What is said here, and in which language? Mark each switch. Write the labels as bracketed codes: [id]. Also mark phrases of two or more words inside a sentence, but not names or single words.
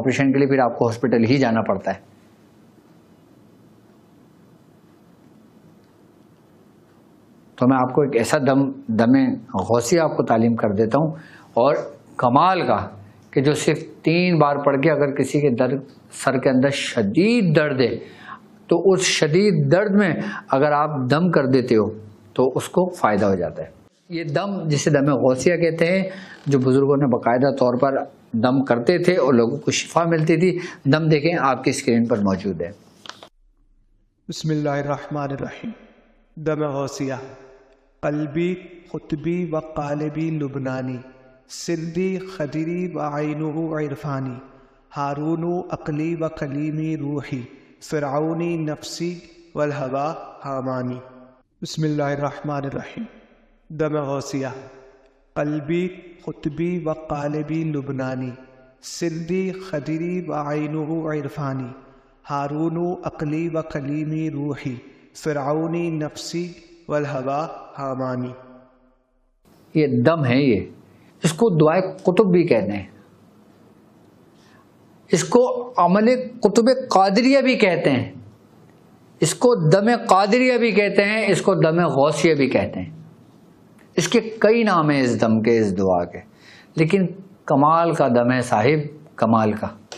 [ur] آپریشن کے لیے پھر آپ کو ہاسپٹل ہی جانا پڑتا ہے. تو میں آپ کو ایک ایسا دم غوثیہ آپ کو تعلیم کر دیتا ہوں، اور کمال کا کہ جو صرف 3 بار پڑھ کے اگر کسی کے سر کے اندر شدید درد ہے تو اس شدید درد میں اگر آپ دم کر دیتے ہو تو اس کو فائدہ ہو جاتا ہے. یہ دم جسے دم غوثیہ کہتے ہیں، جو بزرگوں نے باقاعدہ طور پر دم کرتے تھے اور لوگوں کو شفا ملتی تھی. دم دیکھیں آپ کی اسکرین پر موجود ہے. [ar] بسم اللہ الرحمن الرحیم. دم غوثیہ. [fa] قلبی قطبی و قالبی لبنانی، سندی خدری و عینہ عرفانی، ہارون عقلی و کلیمی روحی، فرعونی نفسی والہوا حامانی. [ar] بسم اللہ الرحمن الرحیم. دم غوثیہ. [fa] قلبی قطبی و قالبی لبنانی، سندی خدری و عینہ عرفانی، ہارون عقلی و کلیمی روحی، فرعونی نفسی والہوا حامانی. [ur] یہ دم ہے، یہ اس کو دعائے قطب بھی کہتے ہیں، اس کو عمل قطب قادریہ بھی کہتے ہیں، اس کو دم قادریہ بھی کہتے ہیں، اس کو دم غوثیہ بھی کہتے ہیں. اس کے کئی نام ہیں اس دم کے، اس دعا کے، لیکن کمال کا دم ہے صاحب، کمال کا.